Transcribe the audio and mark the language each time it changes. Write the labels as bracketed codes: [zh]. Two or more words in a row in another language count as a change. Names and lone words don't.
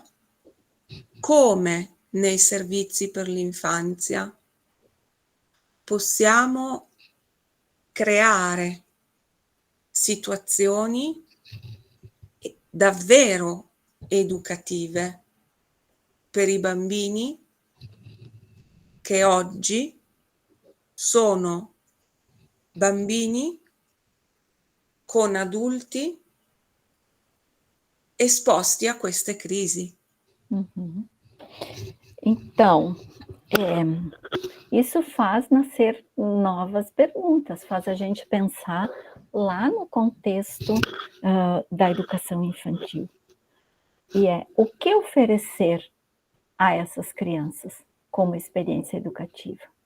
[it] Come nei servizi per l'infanzia possiamo creare situazioni davvero educative per i bambini che oggi sono bambini con adulti esposti a queste crisi. Uhum. [pt] Então, isso faz nascer novas perguntas, faz a gente pensar lá no contexto da educação infantil. E o que oferecer a essas crianças como experiência educativa?